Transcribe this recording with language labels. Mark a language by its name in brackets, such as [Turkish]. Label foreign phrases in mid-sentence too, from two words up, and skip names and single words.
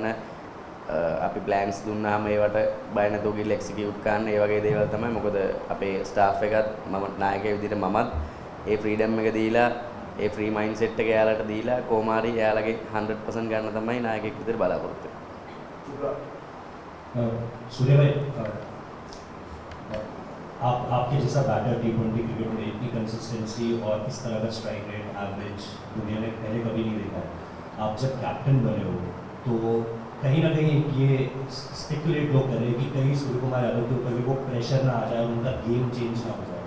[Sinhala] අපි ප්ලෑන්ස් දුන්නාම ඒවට බය නැතුව ගිහින් එක්සිකියුට් කරන්න. ඒ වගේ දේවල් තමයි. මොකද අපේ ස්ටාෆ් එකත් මම නායකයෙක් විදිහට මමත් ඒ ෆ්‍රීඩම් එක දීලා ඒ [English] free mind set [Sinhala] එක එයාලට දීලා කොහොම හරි එයාලගේ 100% ගන්න තමයි නායකයෙක් විදිහට බලාපොරොත්තු වෙන්නේ. [Hindi] सूर्य भाई आपके जैसा बैटर T20 क्रिकेट में इतनी कंसिस्टेंसी और इस तरह का [English] strike rate average [Hindi] दुनिया ने पहले कभी नहीं देखा है. आप जब कैप्टन बने हो तो कहीं ना कहीं ये स्पेकुलेट लोग कर रहे हैं कि कहीं सूर्य कुमार यादव के ऊपर भी वो प्रेशर ना आ जाए और उनका [English] game change [Hindi] ना हो जाए.